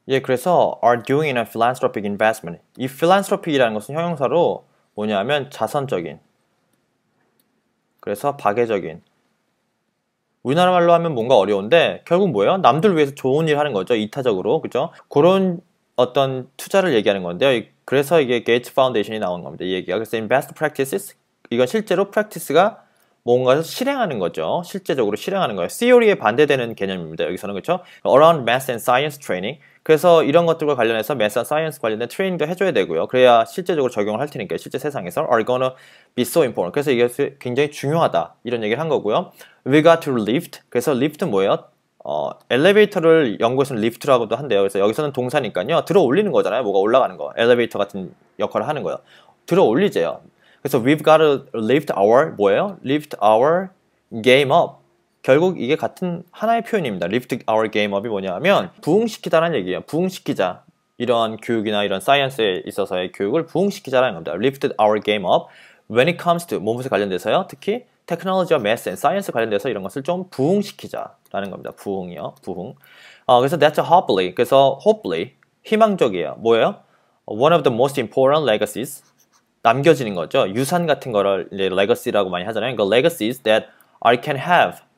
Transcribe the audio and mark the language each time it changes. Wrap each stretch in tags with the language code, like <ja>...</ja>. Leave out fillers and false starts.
<ko>예, 그래서</ko> <en>are doing in a philanthropic investment.</en> <ko>이 philanthropic이라는 것은 형용사로 뭐냐면 자선적인. 그래서 박애적인. 우리나라 말로 하면 뭔가 어려운데 결국 뭐예요? 남들 위해서 좋은 일 하는 거죠. 이타적으로. 그죠? 그런 어떤 투자를 얘기하는 건데요. 그래서 이게 게이츠 파운데이션이 나온 겁니다. 이 얘기가. 그래서</ko> <en>in best practices</en> <ko>이건 실제로 practice가 뭔가를 실행하는 거죠. 실제적으로 실행하는 거예요. theory에 반대되는 개념입니다. 여기서는 그렇죠?</ko> <en>around math and science training.</en> <ko>그래서 이런 것들과 관련해서 math and science 관련된 트레이닝도 해줘야 되고요. 그래야 실제적으로 적용을 할 테니까 실제 세상에서</ko> <en>are gonna be so important.</en> <ko>그래서 이게 굉장히 중요하다. 이런 얘기를 한 거고요.</ko> <en>We got to lift.</en> <ko>그래서 lift는 뭐예요? 엘리베이터를 영국에서는 lift라고도 한대요. 그래서 여기서는 동사니까요. 들어 올리는 거잖아요. 뭐가 올라가는 거. 엘리베이터 같은 역할을 하는 거예요. 들어 올리재요. 그래서</ko> <en>we've got to lift our</en> <ko>뭐예요?</ko> <en>lift our game up.</en> <ko>결국 이게 같은 하나의 표현입니다.</ko> <en>lift our game up</en> <ko>이 뭐냐 하면 부흥시키다라는 얘기예요. 부흥시키자. 이런 교육이나 이런 사이언스에 있어서의 교육을 부흥시키자라는 겁니다.</ko> <en>lift our game up. when it comes to</en> <ko>무엇에 관련돼서요. 특히 테크놀로지와 매스 앤 사이언스 관련돼서 이런 것을 좀 부흥시키자라는 겁니다. 부흥이요. 부흥. 그래서</ko> <en>that's hopefully.</en> <ko>그래서 hopefully 희망적이에요. 뭐예요?</ko> <en>one of the most important legacies.</en> <ko>남겨지는 거죠. 유산 같은 거를 이제 legacy라고 많이 하잖아요.</ko> <en>그러니까 legacies that I can have.</en>